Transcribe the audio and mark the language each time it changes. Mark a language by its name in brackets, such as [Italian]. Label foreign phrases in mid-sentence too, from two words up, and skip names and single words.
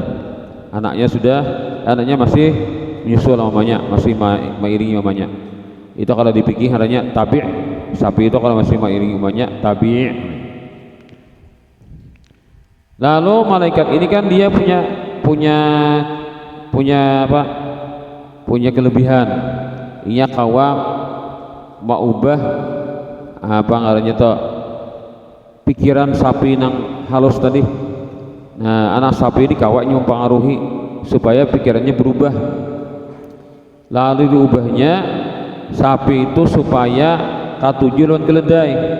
[Indonesian] Anaknya masih menyusul mamanya, masih mengiringi mamanya. Itu kalau dipikir adanya tabi'. Sapi itu kalau masih mengiringi mamanya tabi'. Lalu malaikat ini kan dia punya kelebihan. [Banjar] Inya kawa mau ubah apa ngarannya to pikiran sapi nang halus tadi. [Indonesian] Nah, anak sapi ini kawaknya mempengaruhi supaya pikirannya berubah. [Banjar] Lalu diubahnya sapi itu supaya katuju lawan keledai.